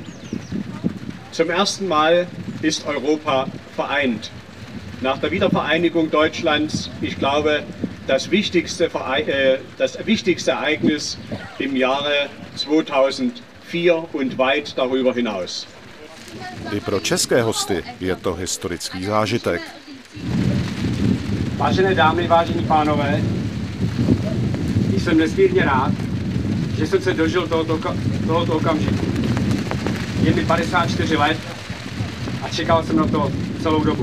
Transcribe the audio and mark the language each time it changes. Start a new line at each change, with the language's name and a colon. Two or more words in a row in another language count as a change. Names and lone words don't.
German: Zum ersten Mal ist Europa vereint. Nach der Wiedervereinigung Deutschlands, ich glaube, das wichtigste Ereignis im Jahre 2004 und weit darüber hinaus.
Czech: I pro české hosty je to historický zážitek. Vážené dámy, vážení pánové, jsem nesmírně rád, že jsem se dožil tohoto okamžiku. Je mi 54 let a čekal jsem na to celou dobu.